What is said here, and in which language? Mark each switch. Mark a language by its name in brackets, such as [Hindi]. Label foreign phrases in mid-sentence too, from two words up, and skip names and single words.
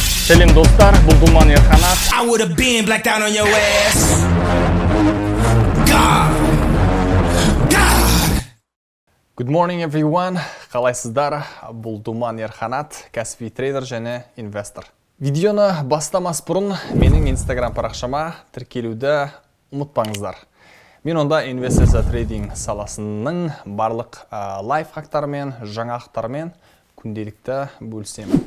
[Kazakh] Сәлем достар, бұл Думан Ерханат. [English] I would have been blacked out on your ass. God. Good morning everyone. [Kazakh] Қалайсыздар? Бұл Думан Ерханат, кәсіби трейдер және инвестор. Видеоны бастамас бұрын менің Instagram парақшама тіркелуді ұмытпаңыздар. Мен онда инвестиция трейдинг саласының барлық лайфхактармен, жаңалықтармен күнделікті бөлісемін.